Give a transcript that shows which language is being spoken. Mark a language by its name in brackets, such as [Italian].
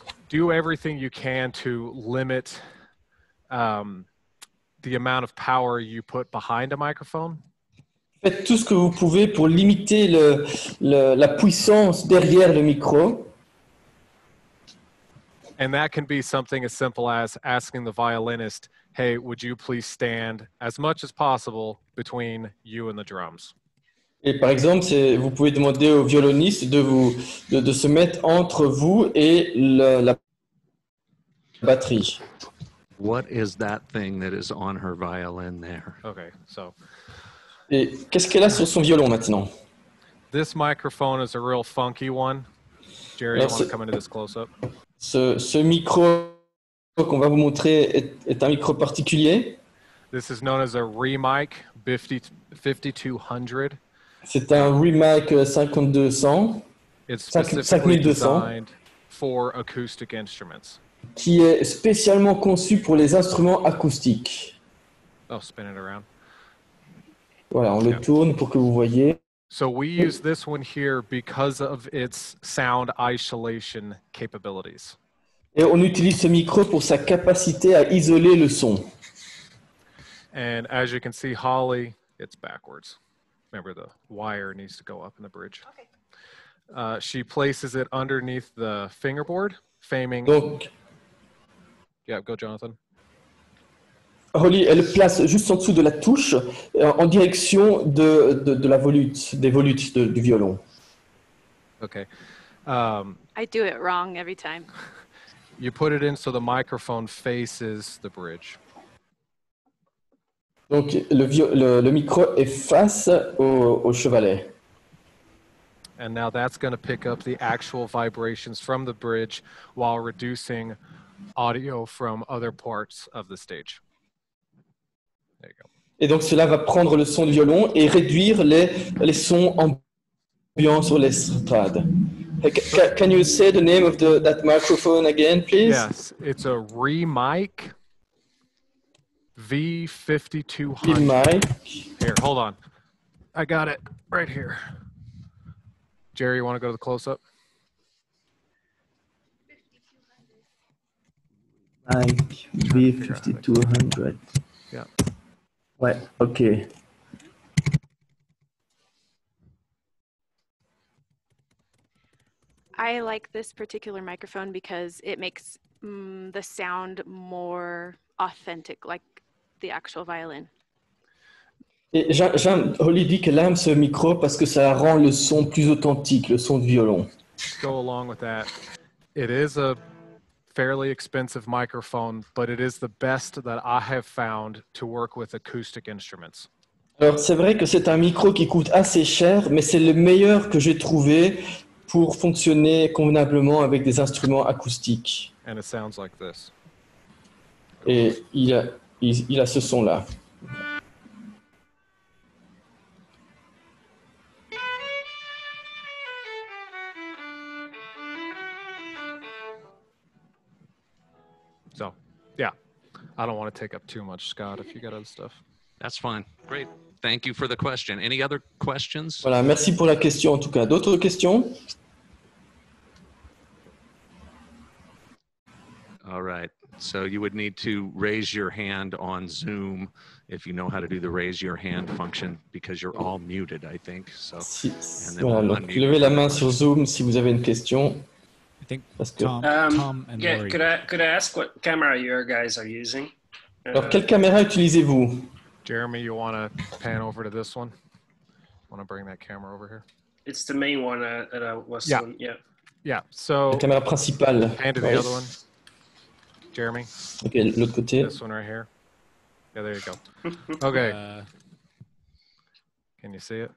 [English] Do everything you can to limit the amount of power you put behind a microphone. [French] Faites tout ce que vous pouvez pour limiter la puissance derrière le micro. [English] And that can be something as simple as asking the violinist, hey, would you please stand as much as possible between you and the drums? [French] Et par exemple, vous pouvez demander au violoniste de se mettre entre vous et la batterie. [English] What is that thing that is on her violin there? Okay, so [French] Et qu'est-ce qu'elle a sur son violon maintenant? [English] this microphone is a real funky one. Jerry, you want to come into this close up? [French] Ce micro qu'on va vous montrer est un micro particulier. [English] This is known as a Remic 5200. [French] C'est un Remic 5200 [English] It's specifically 5200 designed for acoustic instruments. [French] qui est spécialement conçu pour les instruments acoustiques. [English] Oh, spin it around. [French] Voilà, on le tourne pour que vous voyez. [English] So we use this one here because of its sound isolation capabilities. [French] Et on utilise ce micro pour sa capacité à isoler le son. [English] And as you can see, Holly, it's backwards. Remember, the wire needs to go up in the bridge. Okay. She places it underneath the fingerboard, faming. [French] Donc, [English] Yeah, go, Jonathan. [French] Holly, elle le place juste en dessous de la touche, en direction de la volute, des volutes du violon. [English] Okay. I do it wrong every time. You put it in so the microphone faces the bridge. [French] Donc, le micro est face au chevalet. [English] And now that's going to pick up the actual vibrations from the bridge while reducing audio from other parts of the stage. There you go. [French] Et donc, cela va prendre le son du violon et réduire les sons ambiants sur l'estrade. [English] Can you say the name of that microphone again, please? Yes, it's a Remic V5200. Remic. Here, hold on. I got it right here. Jerry, you want to go to the close-up? Mic V5200. Yeah. [French] Ouais, ok. [English] I like this particular microphone because it makes the sound more authentic, like the actual violin. [French] Et Holly dit qu'elle aime ce micro parce que ça rend le son plus authentique, le son de violon. [English] Go along with that. It is a fairly expensive microphone, but it is the best that I have found to work with acoustic instruments. [French] Alors, c'est vrai que c'est un micro qui coûte assez cher, mais c'est le meilleur que j'ai trouvé pour fonctionner convenablement avec des instruments acoustiques. [English] And it sounds like this. [French] Et il a ce son-là. [English] So, yeah, I don't want to take up too much, Scott, if you got other stuff. That's fine. Great. Thank you for the question. Any other questions? [French] Voilà, merci pour la question en tout cas. D'autres questions? [English] All right. So you would need to raise your hand on Zoom if you know how to do the raise your hand function because you're all muted, I think. So, [French] voilà, donc levez la main sur Zoom si vous avez une question. [English] I think [French] Parce que... [English] Tom and yeah, Lori. could I ask what camera you guys are using? [French] Alors, quelle caméra utilisez-vous? [English] Jeremy, you want to pan over to this one? Want to bring that camera over here? It's the main one that I was Yeah. on. Yeah. Yeah, so [French] La caméra principale. [English] hand to the other one. Jeremy. [French] Ok, l'autre côté. [English] This one right here. Yeah, there you go. Okay. Can you see it?